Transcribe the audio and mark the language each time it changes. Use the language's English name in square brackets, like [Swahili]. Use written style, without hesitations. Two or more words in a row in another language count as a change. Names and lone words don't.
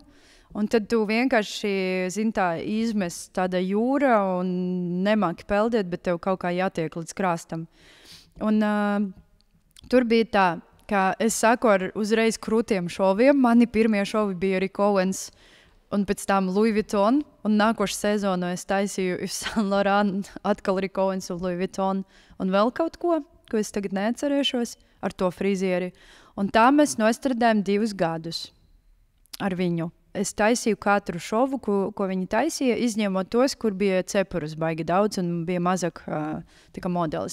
[Latvian] Un tad tu vienkārši, izmest tāda jūra un nemāki peldēt, bet tev kaut kā jātiek līdz krastam. Un tur bija tā, ka es sāku ar uzreiz krūtiem šoviem. Mani pirmie šovi bija Rick Owens un pēc tam Louis Vuitton. Un nākošu sezonu es taisīju Yves Saint Laurent, atkal Rick Owens un Louis Vuitton. Un vēl kaut ko es tagad neatcerēšos ar to frizieri. Un tā mēs nostradājām 2 gadus ar viņu. Es taisīju katru šovu, ko viņi taisīja, izņemot tos, kur bija cepurus baigi daudz un bija mazāk modelis.